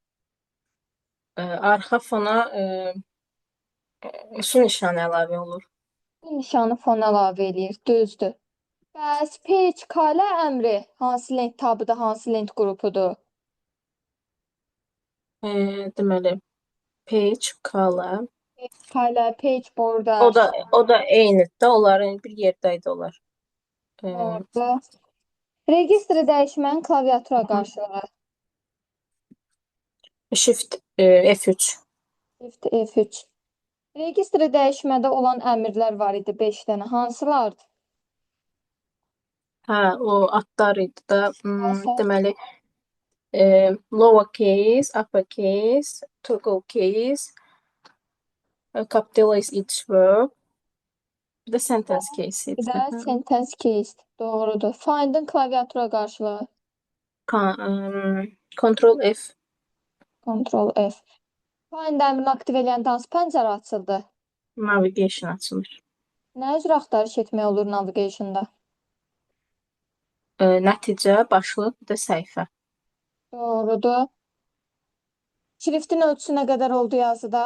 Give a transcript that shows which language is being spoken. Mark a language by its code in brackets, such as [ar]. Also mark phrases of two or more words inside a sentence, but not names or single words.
[az] Arxa fona su nişanı əlavə olur. Bu nişanı fona əlavə eləyir. Düzdür. Bəs [en] page kalə [az] əmri hansı lent tabıdır, hansı lent qrupudur? Deməli, [en] page, color. Kalə, page border. [az] O da eynidir. Onların bir yerdə idi onlar. Doğru. Registri dəyişmənin klaviatura qarşılığı. [en] Shift F3. Shift F3. [az] Registri dəyişmədə olan əmrlər var idi 5 dənə. Hansılardır? Hə, o adlar idi da. Hansı? Deməli, [en] lowercase, uppercase, toggle case, capitalize each word. [az] Bir də [en] sentence case [az] Bir idi. də [en] sentence case. [az] Doğrudur. Find'in klaviatura qarşılığı. [en] Control F. Control F. [az] Find əmrini aktiv eləyəndə hansı pəncərə açıldı? Navigation açılır. Nə üzrə axtarış etmək olur navigationda? Nəticə, başlıq, bir də səhifə. Doğrudur. Şriftin ölçüsü nə qədər oldu yazıda?